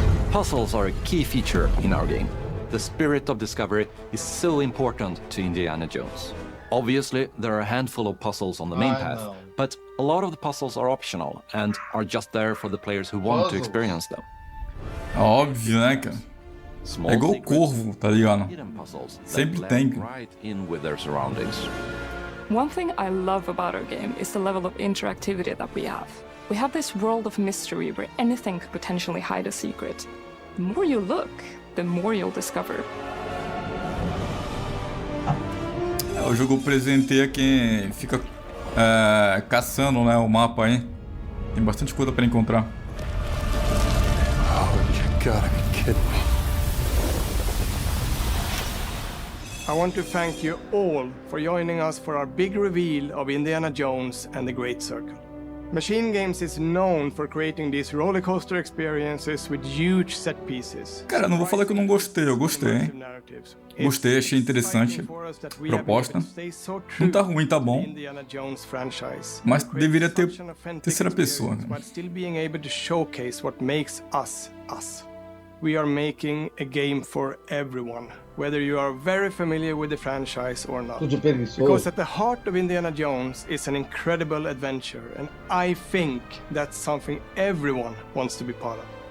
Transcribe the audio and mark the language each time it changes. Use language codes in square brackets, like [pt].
[en] Puzzles are a key feature in our game. The spirit of discovery is so important to Indiana Jones. Obviously, there are a handful of puzzles on the main path, but a lot of the puzzles are optional and are just there for the players who want to experience them. [pt] Óbvio, né, cara? É igual o corvo, tá ligado? Sempre tem. [en] Right in with their surroundings. One thing I love about our game is the level of interactivity that we have. We have this world of mystery where anything could potentially hide a secret. The more you look, the more you'll discover. [pt] O jogo presenteia quem fica caçando, né, o mapa aí. Tem bastante coisa pra encontrar. [en] Oh, you gotta be kidding me. I want to thank you all for joining us for our big reveal of Indiana Jones and the Great Circle. Machine Games is known for creating these roller coaster experiences with huge set pieces. [pt] Cara, não vou falar que eu não gostei, eu gostei, hein? Gostei, achei interessante a proposta. Não tá ruim, tá bom. Mas deveria ter terceira pessoa. Né? [en] We are making a game for everyone, whether you are very familiar with the franchise or not. Because at the heart of Indiana Jones is an incredible adventure, and I think that's something everyone wants to be part of.